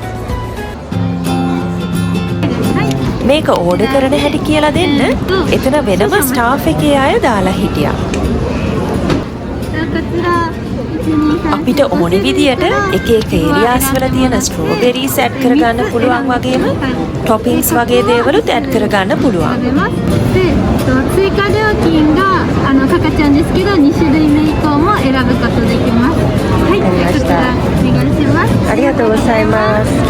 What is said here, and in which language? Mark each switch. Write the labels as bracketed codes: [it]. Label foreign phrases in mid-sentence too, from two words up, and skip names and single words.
[si] මේක ඕඩර් කරන හැටි කියලා දෙන්න එතන වෙනම ස්ටාෆ් එකේ අය දාලා හිටියා. අපිට ඕනි විදියට එක එක ඒරියාස් වල තියෙන [en] strawberries add [si] කරගන්න පුළුවන් වගේම ටොපින්ග්ස් වගේ දේවලුත් ඇඩ් කරගන්න පුළුවන්. [ja] 追加料金がかかっちゃうんですけど2種類目以降も選ぶことできます。はい、こちらお願いします。ありがとうございます。